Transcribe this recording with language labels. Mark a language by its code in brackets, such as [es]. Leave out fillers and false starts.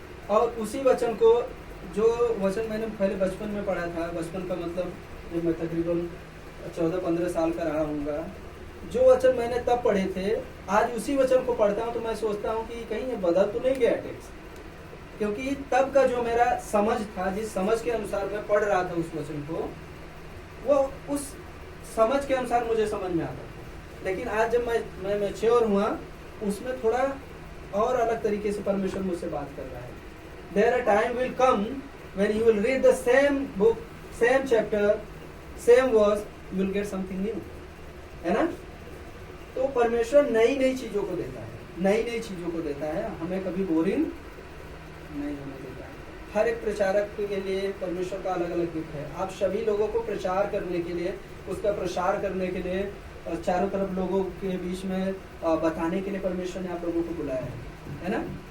[hi] और उसी वचन को, जो वचन मैंने पहले बचपन में पढ़ा था, बचपन का मतलब जब मैं तकरीबन 14-15 साल का रहा हूँगा, जो वचन मैंने तब पढ़े थे, आज उसी वचन को पढ़ता हूँ तो मैं सोचता हूँ कि कहीं ये बदल तो नहीं गया टेक्स्ट, क्योंकि तब का जो मेरा समझ था, जिस समझ के अनुसार मैं पढ़ रहा था उस वचन को, वो उस समझ के अनुसार मुझे समझ में आता था। लेकिन आज जब मैं मैच्योर हुआ, उसमें थोड़ा और अलग तरीके से परमेश्वर मुझसे बात कर रहा है। [en] There a time will come when you will read the same book, same chapter, same verse, you will get something new, [hi] है ना। तो परमेश्वर नई चीजों को देता है, नई चीजों को देता है, हमें कभी बोरिंग नहीं होने देता है। हर एक प्रचारक के लिए परमेश्वर का अलग अलग गिफ्ट है। आप सभी लोगों को प्रचार करने के लिए, उसका प्रसार करने के लिए, और चारों तरफ लोगों के बीच में बताने के लिए परमेश्वर ने आप लोगों को बुलाया है ना।